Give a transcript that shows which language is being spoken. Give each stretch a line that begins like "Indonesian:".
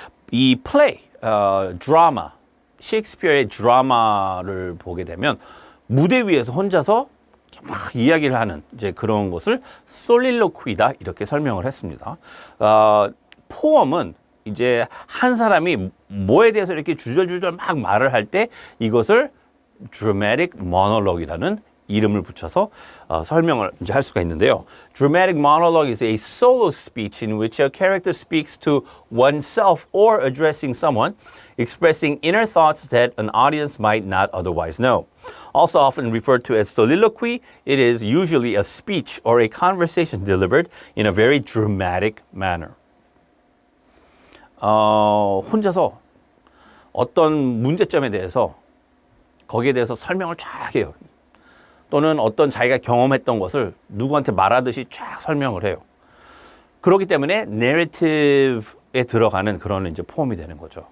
Korean: 이 플레이, 드라마, 셰익스피어의 드라마를 보게 되면 무대 위에서 혼자서 막 이야기를 하는 이제 그런 것을 솔릴로퀴다 이렇게 설명을 했습니다. 포엄은 이제 한 사람이 뭐에 대해서 이렇게 주절주절 막 말을 할 때 이것을 dramatic monologue이라는 이름을 붙여서 설명을 이제 할 수가 있는데요.
English: Dramatic monologue is a solo speech in which a character speaks to oneself or addressing someone, expressing inner thoughts that an audience might not otherwise know. Also often referred to as soliloquy, it is usually a speech or a conversation delivered in a very dramatic manner.
Korean: 혼자서 어떤 문제점에 대해서 거기에 대해서 설명을 쫙 해요. 또는 어떤 자기가 경험했던 것을 누구한테 말하듯이 쫙 설명을 해요. 그렇기 때문에 내러티브에 들어가는 그런 이제 포럼이 되는 거죠.